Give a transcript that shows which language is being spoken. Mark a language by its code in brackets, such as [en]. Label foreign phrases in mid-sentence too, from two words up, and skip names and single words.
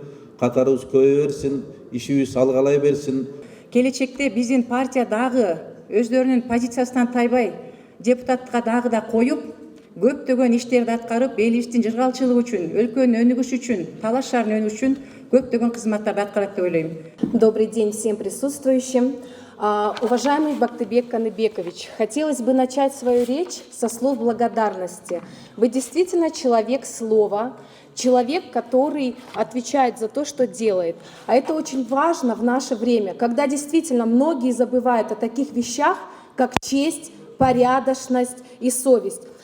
[ky] Катарыбыз көбөйө берсин, ишибиз алгалай берсин. Келечекте биздин партия дагы өздөрүнүн позициясынан тайбай, депутатка дагы да коюп, көптөгөн иштерди аткарып, элибиздин жыргалчылыгы үчүн, өлкөнүн өнүгүшү үчүн, Талас шаарынын өнүгүшү үчүн көптөгөн кызматтарды аткарат деп ойлойм. [ru] Добрый день всем присутствующим. Уважаемый Бактыбек Каныбекович, хотелось бы начать свою речь со слов благодарности. Вы действительно человек слова, человек, который отвечает за то, что делает. А это очень важно в наше время, когда действительно многие забывают о таких вещах, как честь, порядочность и совесть.